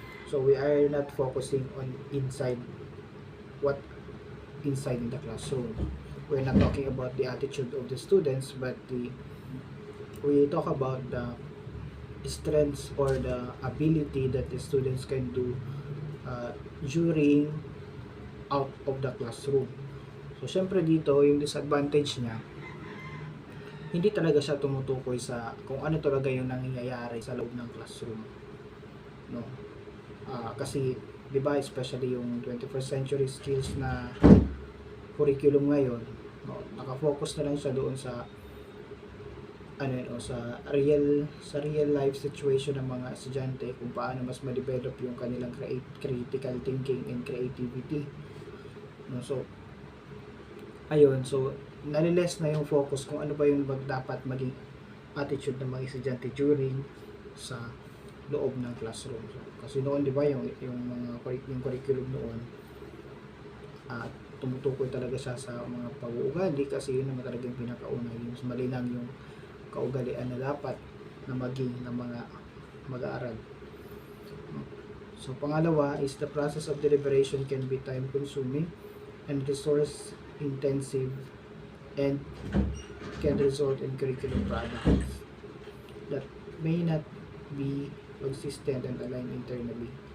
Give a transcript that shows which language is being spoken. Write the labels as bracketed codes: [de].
[en] So we are not focusing on inside in the classroom. We're not talking about the attitude of the students, but we talk about the strengths or the ability that the students can do during out of the classroom. [tl] So syempre dito yung disadvantage niya, hindi talaga siya tumutukoy sa kung ano talaga yung nangyayari sa loob ng classroom, no? Kasi 'di ba, especially yung 21st century skills na curriculum ngayon, no, nakafocus na lang siya doon sa sa real life situation ng mga estudyante, kung paano mas ma-develop yung kanilang [en] critical thinking and creativity, [tl] no? So ayun, so naliles na yung focus kung ano ba yung dapat maging attitude ng mga estudyante during sa loob ng classroom. So, kasi noon, di ba, yung curriculum noon, tumutukoy talaga siya sa mga pag-uugali kasi yun naman talaga yung pinakauna, yung malinang yung kaugalian na dapat na maging ng mga mag-aaral. [en] So pangalawa is the process of deliberation can be time consuming and resource intensive and can result in curriculum products that may not be consistent and aligned internally.